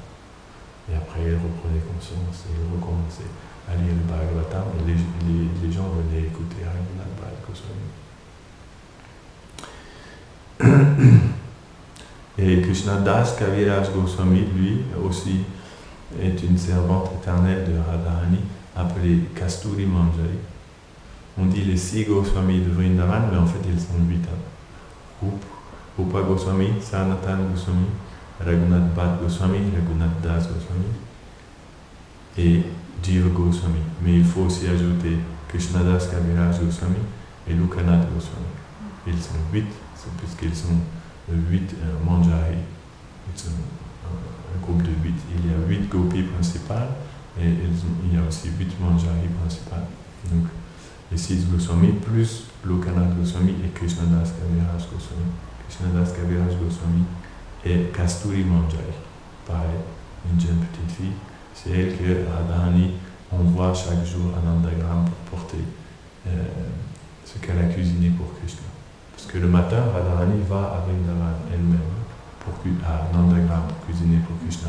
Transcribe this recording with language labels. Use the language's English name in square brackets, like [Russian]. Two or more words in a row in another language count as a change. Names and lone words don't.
[French] Et après il reprenait conscience et il recommençait à lire le Bhagavatam et les gens venaient écouter Raghunath Bhatt Goswami. Et Krishnadas Kaviraj Goswami, lui aussi, est une servante éternelle de Radharani appelée Kasturi Manjari. On dit les 6 Goswami de Vrindavan, mais en fait ils sont 8. Rupa Goswami, Sanatan Goswami, Raghunath Bhatt Goswami, Raghunath Das Goswami et Jiva Goswami. Mais il faut aussi ajouter Krishnadas Kaviraj Goswami et Lokanath Goswami. Ils sont 8, puisqu'ils sont 8 Manjari. Ils sont un groupe de 8. Il y a 8 gopis principales et il y a aussi 8 Manjari principales. Donc les 6 Goswami plus Lokanath Goswami et Krishnadas Kaviraj Goswami. Krishnadas Kaviraj Goswami et Kasturi Manjari. Pareil, une jeune petite fille. C'est elle que Radharani envoie chaque jour à Nandagram pour porter ce qu'elle a cuisiné pour Krishna. Parce que le matin, Radharani va à Vrindavan elle-même à Nandagram pour cuisiner pour Krishna.